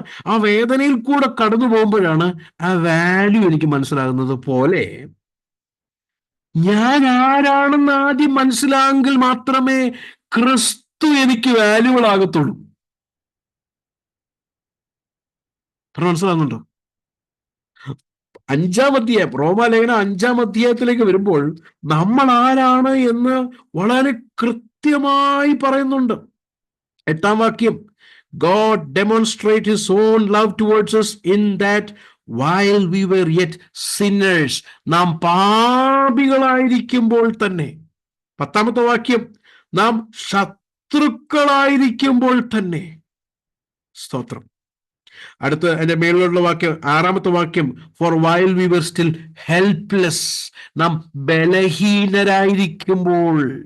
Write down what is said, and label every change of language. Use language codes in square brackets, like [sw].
[ml] ആ വേദനയിൽ കൂടെ കടന്നു പോകുമ്പോഴാണ് ആ വാല്യൂ എനിക്ക് മനസ്സിലാകുന്നത് പോലെ, ഞാൻ ആരാണെന്ന് ആദ്യം മനസ്സിലായെങ്കിൽ മാത്രമേ ക്രിസ്തു എനിക്ക് വാല്യുബിൾ ആകത്തുള്ളൂ. മനസ്സിലാകുന്നുണ്ടോ? 5-ാം അധ്യായം, റോമാലേഖനം 5-ാം അധ്യായത്തിലേക്ക് വരുമ്പോൾ നമ്മൾ ആരാണ് എന്ന് വളരെ കൃത്യമായി പറയുന്നുണ്ട്. [en] 8-ാം വാക്യം, God demonstrate his own love towards us in that while we were yet sinners, [ml] നാം പാപികളായിരിക്കുമ്പോൾ തന്നെ. 10-ാമത്തെ വാക്യം, നാം ശത്രുക്കളായിരിക്കുമ്പോൾ തന്നെ. സ്തോത്രം. അടുത്ത അതിന്റെ മേളിലുള്ള വാക്യം, 6-ാമത്തെ വാക്യം, [en] for while we were still helpless, [ml] നാം ബലഹീനരായിരിക്കുമ്പോൾ.